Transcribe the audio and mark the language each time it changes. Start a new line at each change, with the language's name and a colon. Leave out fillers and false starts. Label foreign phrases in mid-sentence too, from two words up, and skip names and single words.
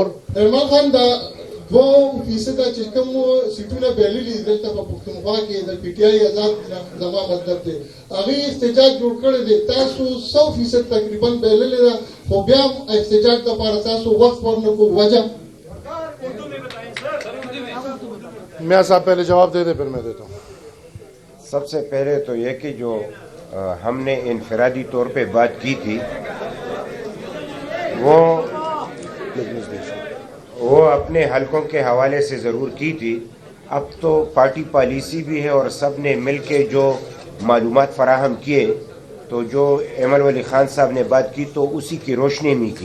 Pashto: عمر خان دا 2% چې کوم سیټونه بللي دلته په پښتونخوا کې د پی ټی آی آزاد زما مطلب دی هغه احتجاج جوړ کړی دی، تاسو 100% تقریبا بللي ده، خو بیا احتجاج لپاره تاسو وخت ورنکو.
Urdu: وجہ میا صاحب پہلے جواب دے دے پھر میں دیتا ہوں. سب سے پہلے تو یہ کہ جو ہم نے انفرادی طور پہ بات کی تھی وہ اپنے حلقوں کے حوالے سے ضرور کی تھی. اب تو پارٹی پالیسی بھی ہے اور سب نے مل کے جو معلومات فراہم کیے تو جو ایمن ولی خان صاحب نے بات کی تو اسی کی روشنی میں کی.